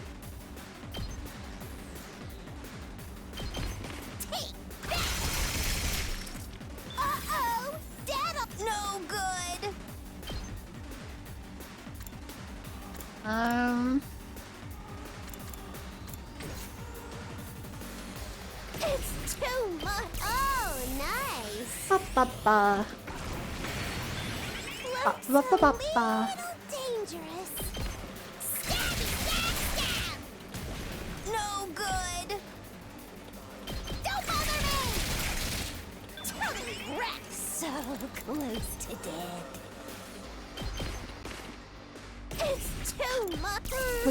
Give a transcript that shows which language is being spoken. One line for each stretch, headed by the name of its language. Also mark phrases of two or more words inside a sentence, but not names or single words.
English: Uh-oh! Dad up no good! It's too much. Oh, nice. Ba-ba-ba. Looks Ba-ba-ba-ba. a little dangerous. Stab, stab, stab! No good. Don't bother me! Totally wrecked. So close to dead. It's too much.